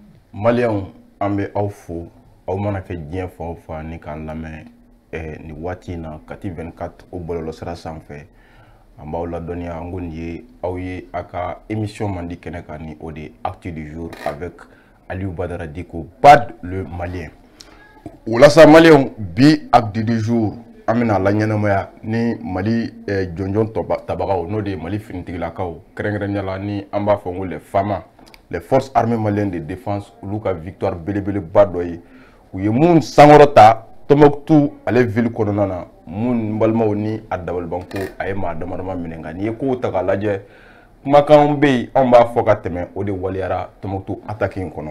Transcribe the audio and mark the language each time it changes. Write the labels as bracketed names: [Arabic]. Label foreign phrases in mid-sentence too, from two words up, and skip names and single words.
[Bambara] Malien ambe aw fo aw mana ke diɲɛ fan o fan ni k'an lamɛn ni waati in na kati 24 o bɔlɔlɔ sira sanfɛ an b'aw ladɔnniya an ko nin ye aw ye a ka émission mandi kɛnɛ kan ni o de [French] acte du jour avec [Bambara] Aliou Badara Diko Bad le Malien. Walasa Malien bi [French] acte du jour [Bambara] an bɛna la ɲɛnamaya ni Mali jɔnjɔn tabagaw n'o de Mali finitigilakaw kɛrɛnkɛrɛnnenya la ni an b'a fɔ ko [French] les FAMA, les forces armées maliennes de défense [Bambara] olu ka victoire belebeleba dɔ ye u ye mun sankɔrɔta Tombouctou ale ville kɔnɔna na mun balimaw ni a dabalibanko a ye maa damadama minɛ nka n'i ye kow ta k'a lajɛ kumakan bɛ yen anw b'a fɔ ka tɛmɛ o de waliyara Tombouctou attaque in kɔnɔ.